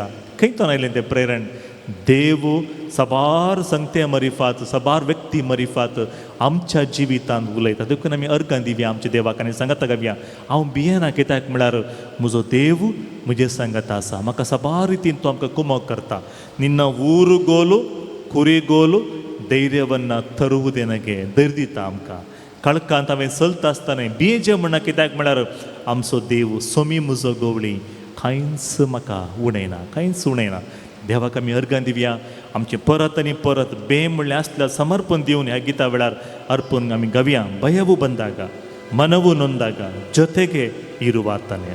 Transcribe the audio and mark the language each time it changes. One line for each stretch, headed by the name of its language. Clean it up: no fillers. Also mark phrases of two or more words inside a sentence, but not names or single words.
Konkani: खंयतून आयलें तें प्रेरण. देव साबार संगते मरिफात, साबार व्यक्ती मरिफात आमच्या जिवितांत उलयता. देखून आमी अर्गां दिवया आमच्या देवाक आनी सांगात गावया, हांव भियेना. कित्याक म्हळ्यार म्हजो देव म्हजे सांगात आसा, म्हाका साबार रितीन तो आमकां कुमोक करता.
Kannada: निन्न ಊರುಗೋಲು ಕುರಿಗೋಲು ಧೈರ್ಯವನ್ನ ತರುವುದೇನಗೆ.
Konkani: ಧೈರ್ಯ दिता आमकां. कळकांत हांवें चलता आसतना भियेचें म्हणना. कित्याक म्हळ्यार आमचो देव सोमी म्हजो गवळी, कांयच म्हाका उणयना, कांयच उणयना. देवाक आमी अर्गां दिवया. आमचें परत आनी परत बे म्हणलें आसल्यार समर्पण दिवन ह्या गिता वेळार अर्पण आमी गावया.
Kannada: ಭಯವೂ ಬಂದಾಗ ಮನವು ನೊಂದಾಗ ಜೊತೆಗೆ ಇರುವಾತನೇ.